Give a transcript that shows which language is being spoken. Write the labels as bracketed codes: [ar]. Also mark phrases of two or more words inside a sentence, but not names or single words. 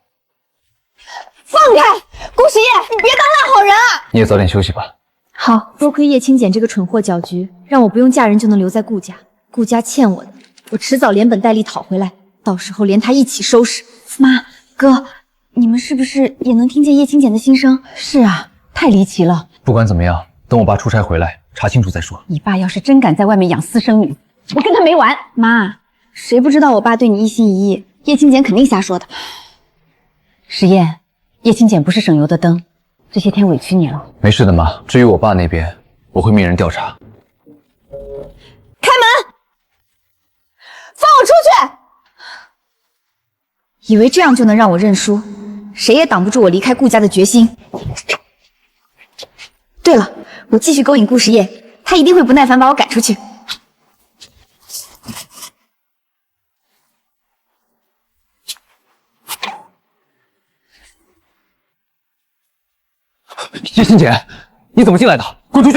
[zh] 放開，顧時宴，你別當爛好人啊！你也早點休息吧。好，多虧葉青簡這個蠢貨攪局，讓我不用嫁人就能留在顧家。顧家欠我的，我遲早連本帶利討回來，到時候連他一起收拾。媽，哥，你們是不是也能聽見葉青簡的心聲？是啊，太離奇了。不管怎麼樣，等我爸出差回來，查清楚再說。你爸要是真敢在外面養私生女，我跟他沒完。媽，誰不知道我爸對你一心一意，叶青简肯定瞎说的。石燕，叶青简不是省油的灯，这些天委屈你了。没事的妈，至于我爸那边，我会命人调查。开门！放我出去！以为这样就能让我认輸，誰也擋不住我離開顧家的決心。對了，我繼續勾引顧時夜，他一定會不耐煩把我趕出去。叶青简，你怎麼進來的？滾出去！